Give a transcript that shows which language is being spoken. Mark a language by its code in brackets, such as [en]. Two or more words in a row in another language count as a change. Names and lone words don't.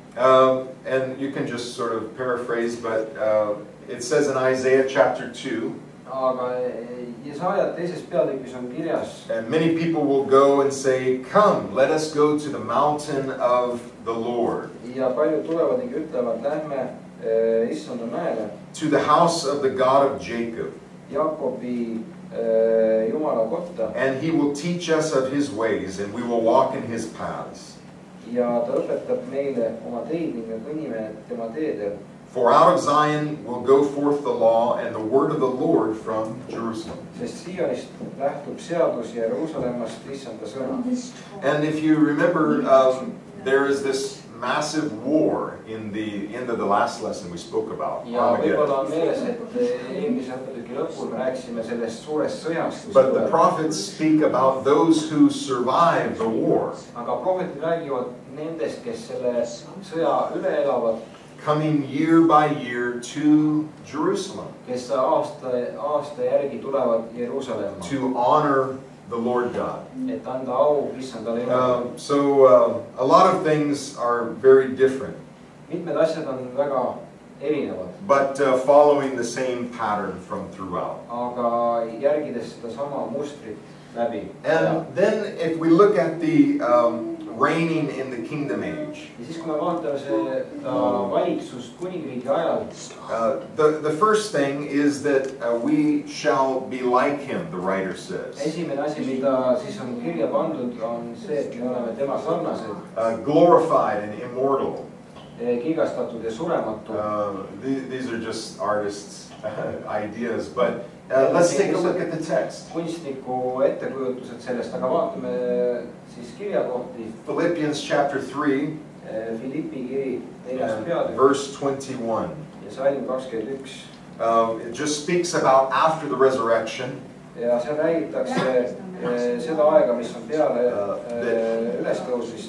[en] And you can just sort of paraphrase, but it says in Isaiah chapter 2, [et] aga Jesaja teises peatükis on kirjas. [en] And many people will go and say, "Come, let us go to the mountain of the Lord." [et] Ja paljud tulevad ning ütlevad, lähme Issanda mäele. [en] To the house of the God of Jacob. [et] Jaakobi Jumala kotta. [en] And he will teach us of his ways, and we will walk in his paths. [et] Ja ta õpetab meile oma teid ning me kõnnime tema teedel. [en] For out of Zion will go forth the law and the word of the Lord from Jerusalem. [et] Sest Sionist lähtub seadus ja Jeruusalemmast Issanda sõna. [en] And if you remember, there is this massive war in the end of the last lesson we spoke about. [et] Ja võib-olla on meeles, et eelmise õppetüki lõpul me rääkisime sellest suurest sõjast. [en] But the prophets speak about those who survive the war. [et] Aga prohvetid räägivad nendest, kes selle sõja üle elavad. [en] Coming year by year to Jerusalem. [et] Kes aasta järgi tulevad Jeruusalemma. [en] To honor the Lord God. [et] Et anda au Issandale Jumalale. [en] So a lot of things are very different. [et] Mitmed asjad on väga erinevad. [en] But following the same pattern from throughout. [et] Aga järgides seda sama mustrit läbi. [en] And then if we look at the reigning in the kingdom age. [et] Ja siis kui me vaatame seda valitsust kuningriigi ajal. [en] The first thing is that we shall be like him, the writer says. [et] Esimene asi, mida siis on kirja pandud, on see, et me oleme tema sarnased. [en] Glorified and immortal. [et] kigastatud ja surematu. [en] These are just artists' ideas, but let's take a look at the text. [et] Kunstniku ettekujutused sellest, aga vaatame siis kirjakohti. [en] Philippians chapter 3, [et] Philippi kiri 4. peatükk. [en] verse 21. [et] Ja salm 21. [en] It just speaks about after the resurrection. [et] Ja seal räägitakse seda aega, mis on peale ülestõusmist.